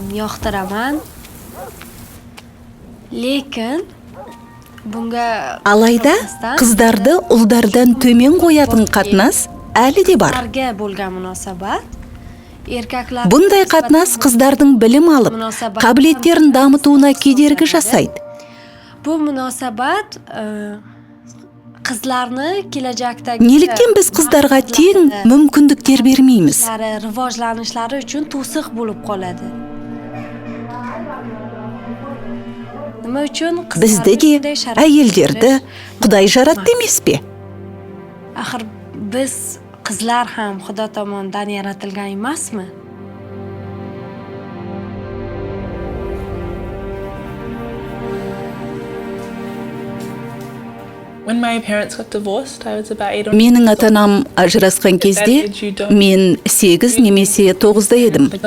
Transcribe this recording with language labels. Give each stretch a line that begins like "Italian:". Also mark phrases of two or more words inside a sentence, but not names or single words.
Kazakh: Алайда қыздарды ұлдардан төмен қоятын қатынас әлі де бар. Бұндай қатынас қыздардың білім алып, қабілеттерін дамытуына кедергі жасайды.
Uzbek: Bu munosabat qizlarni kelajakdagi
Kazakh: Неліктен біз қыздарға тең мүмкіндіктер бермейміз?
Uzbek: rivojlanishlari uchun to'siq bo'lib qoladi. Nima uchun
Kazakh: Бізді де, әйелдерді Құдай жаратты емес пе?
Uzbek: Axir biz qizlar ham Xudo tomonidan yaratilgan emasmi?
Kazakh: Менің ата-анам ажырасқан кезде мен 8 немесе 9-да едім.